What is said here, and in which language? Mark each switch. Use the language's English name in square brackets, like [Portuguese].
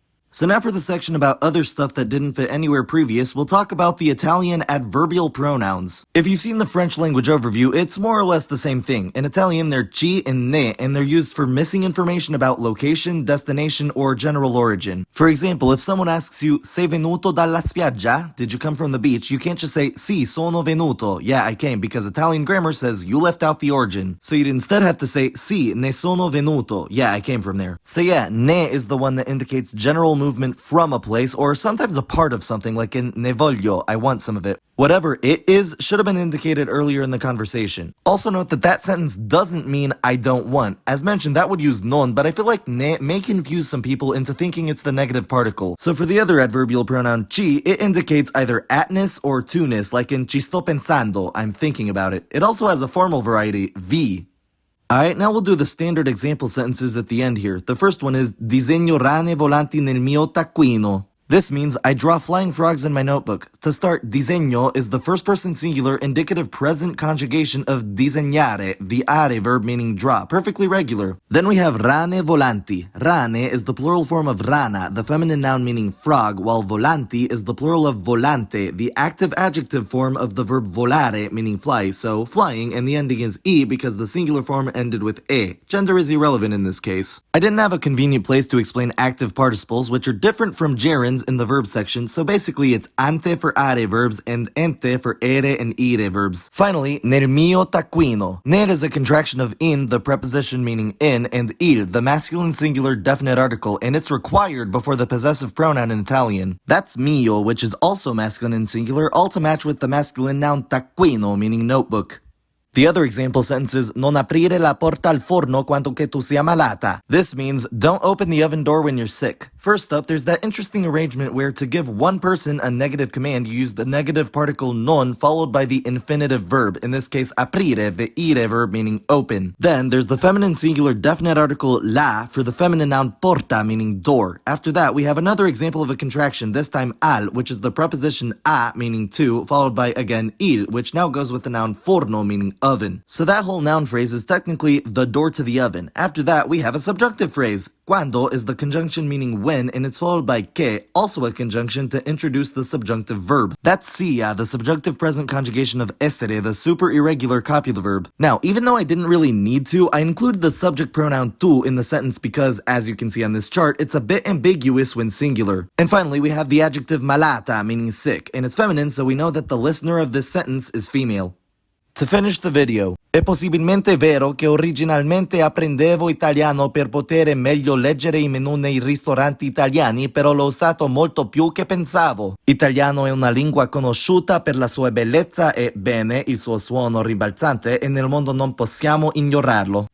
[English] So now for the section about other stuff that didn't fit anywhere previous, we'll talk about the Italian adverbial pronouns. If you've seen the French language overview, it's more or less the same thing. In Italian, they're ci and ne, and they're used for missing information about location, destination, or general origin. For example, if someone asks you, [Italian] sei venuto dalla spiaggia? [English] Did you come from the beach? You can't just say, [Italian] sì, sono venuto. [English] Yeah, I came, because Italian grammar says you left out the origin. So you'd instead have to say, [Italian] sì, ne sono venuto. [English] Yeah, I came from there. So yeah, ne is the one that indicates general movement from a place, or sometimes a part of something, like in [Italian] ne voglio, [English] I want some of it. Whatever it is should have been indicated earlier in the conversation. Also note that that sentence doesn't mean I don't want. As mentioned, that would use non, but I feel like ne may confuse some people into thinking it's the negative particle. So for the other adverbial pronoun ci, it indicates either atness or to-ness, like in [Italian] ci sto pensando, [English] I'm thinking about it. It also has a formal variety, vi. Alright, now we'll do the standard example sentences at the end here. The first one is [Italian] disegno rane volanti nel mio taccuino. [English] This means I draw flying frogs in my notebook. To start, disegno is the first person singular indicative present conjugation of disegnare, the are verb meaning draw, perfectly regular. Then we have rane volanti. Rane is the plural form of rana, the feminine noun meaning frog, while volanti is the plural of volante, the active adjective form of the verb volare meaning fly, so flying, and the ending is e because the singular form ended with e. Gender is irrelevant in this case. I didn't have a convenient place to explain active participles, which are different from gerunds in the verb section, so basically it's ante for are verbs and ente for ere and ire verbs. Finally, [Italian] nel mio taccuino. [English] Nel is a contraction of in, the preposition meaning in, and il, the masculine singular definite article, and it's required before the possessive pronoun in Italian. That's mio, which is also masculine and singular, all to match with the masculine noun taccuino, meaning notebook. The other example sentence is [Italian] non aprire la porta al forno quando che tu sia malata. [English] This means don't open the oven door when you're sick. First up, there's that interesting arrangement where to give one person a negative command, you use the negative particle non followed by the infinitive verb, in this case aprire, the ire verb meaning open. Then there's the feminine singular definite article la for the feminine noun porta meaning door. After that, we have another example of a contraction, this time al, which is the preposition a meaning to, followed by again il, which now goes with the noun forno meaning oven. So that whole noun phrase is technically the door to the oven. After that, we have a subjunctive phrase. Quando is the conjunction meaning when, and it's followed by che, also a conjunction to introduce the subjunctive verb. That's sia, the subjunctive present conjugation of essere, the super irregular copula verb. Now, even though I didn't really need to, I included the subject pronoun tu in the sentence because, as you can see on this chart, it's a bit ambiguous when singular. And finally, we have the adjective malata, meaning sick, and it's feminine, so we know that the listener of this sentence is female. To finish the video, [Italian] è possibilmente vero che originalmente apprendevo italiano per poter meglio leggere i menù nei ristoranti italiani, però l'ho usato molto più che pensavo. Italiano è una lingua conosciuta per la sua bellezza e, bene, il suo suono rimbalzante, e nel mondo non possiamo ignorarlo.